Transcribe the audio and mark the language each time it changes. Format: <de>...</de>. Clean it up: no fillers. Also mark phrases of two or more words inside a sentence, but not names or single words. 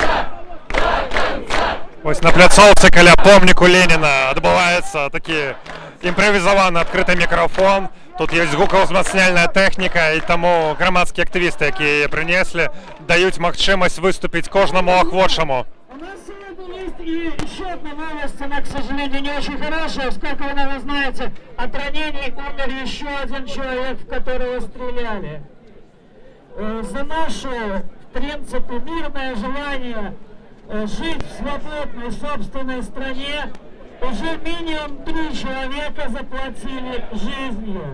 <be>Ось на пляцоўцы каля помніку Леніна адбываецца такі імправізаваны адкрыты мікрафон, тут ёсць гукаўзмацняльная тэхніка, і таму грамадскія актывісты, якія прынеслі, даюць магчымасць выступіць кожнаму ахвочаму.</be> <ru>У нас сегодня есть и еще одна новость, она, к сожалению, не очень хорошая. Сколько вы, наверное, знаете, от ранений умер еще один человек, в которого стреляли. За наше, в принципе, мирное желание жить в свободной собственной стране уже минимум 3 человека заплатили жизнью.</ru>